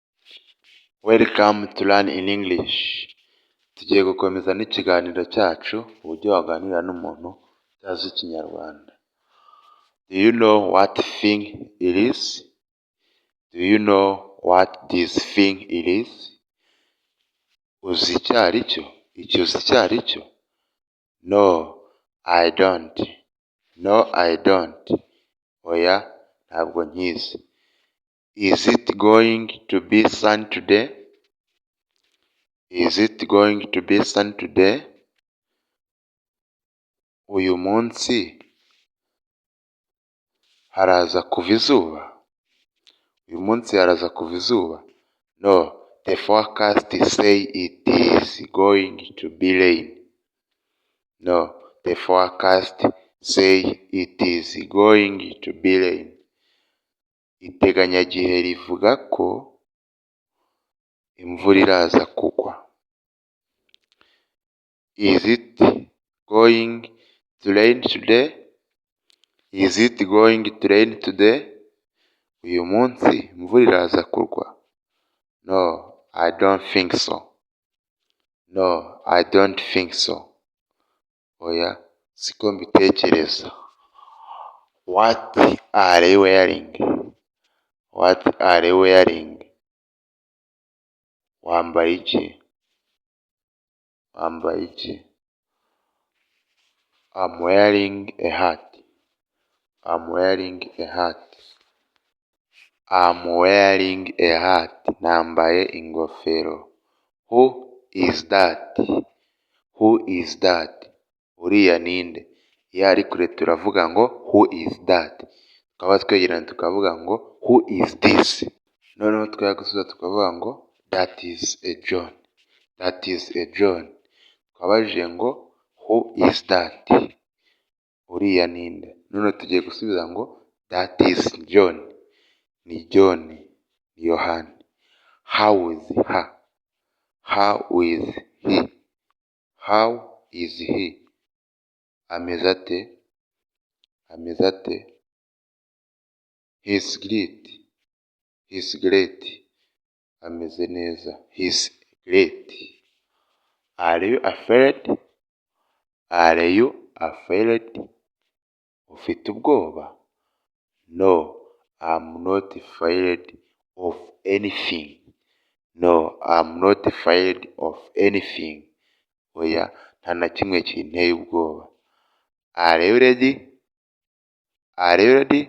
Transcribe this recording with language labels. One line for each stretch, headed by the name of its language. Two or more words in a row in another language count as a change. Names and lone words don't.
English: Welcome to Learn in English.
Kinyarwanda: Tugiye gukomeza n'ikiganiro cyacu uburyo waganira n'umuntu utazi kinyarwanda.
English: Do you know what thing it is? Do you know what this thing it is?
Kinyarwanda: Uzi icyo ari cyo? Icyo uzi icyo ari cyo?
English: No, I don't. No, I don't.
Kinyarwanda: Oya, ntabwo nkizi.
English: Is it going to be sun today? Is it going to be sun today?
Kinyarwanda: Uyu munsi haraza kuva izuba? Uyu munsi haraza kuva izuba?
English: No, the forecast say it is going to be rain. No, the forecast say it is going to be rain.
Kinyarwanda: Iteganyagihe rivuga ko imvura iraza kugwa.
English: Is it going to rain today? Is it going to rain today?
Kinyarwanda: Uyu munsi imvura iraza kugwa?
English: No, I don't think so. No, I don't think so.
Kinyarwanda: Oya, siko mbitekereza.
English: What are you wearing? What are you wearing?
Kinyarwanda: Wambaye iki? Wambaye iki?
English: I'm wearing a hat. I'm wearing a hat. I'm wearing a hat.
Kinyarwanda: Nambaye ingofero.
English: Who is that? Who is that?
Kinyarwanda: Uriya ninde? Iyo ari kure turavuga ngo
English: who is that?
Kinyarwanda: Tukaba twegerana tukavuga ngo
English: who is this?
Kinyarwanda: Noneho twagusubiza tukavuga ngo
English: that is a
Kinyarwanda: John.
English: That is a John.
Kinyarwanda: Twabajije ngo
English: who is that?
Kinyarwanda: Uriya ninde? Noneho tugiye gusubiza ngo
English: that is
Kinyarwanda: John. Ni John. Ni Yohani.
English: How is her? How is he? How is he?
Kinyarwanda: Ameze ate? Ameze ate?
English: He's great. He's great.
Kinyarwanda: Ameze neza.
English: He's great. Are you afraid? Are you afraid?
Kinyarwanda: Ufite ubwoba?
English: No, I'm not afraid of anything. No, I'm not afraid of anything.
Kinyarwanda: Oya, nta na kimwe kinteye ubwoba.
English: Are you ready? Are you ready?